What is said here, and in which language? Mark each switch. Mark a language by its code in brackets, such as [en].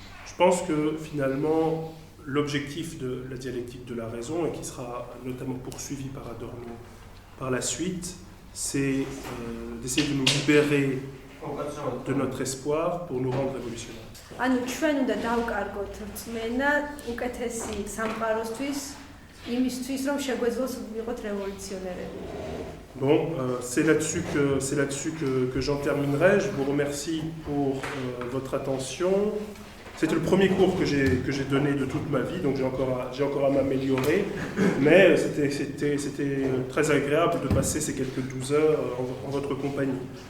[fr] Je pense que finalement l'objectif de la dialectique de la raison et qui sera notamment poursuivi par Adorno par la suite, c'est d'essayer de nous libérer de notre espoir pour nous rendre révolutionnaires. [ka] ანუ ჩვენ უნდა დავკარგოთ რწმენა უკეთესი სამყაროსთვის, იმისთვის რომ შეგვეძლოს ვიყოთ რევოლუციონერები. [fr] Bon, c'est là-dessus que j'en terminerai. Je vous remercie pour votre attention. C'était le premier cours que j'ai donné de toute ma vie, donc j'ai encore à m'améliorer. Mais c'était très agréable de passer ces quelques 12 heures en votre compagnie.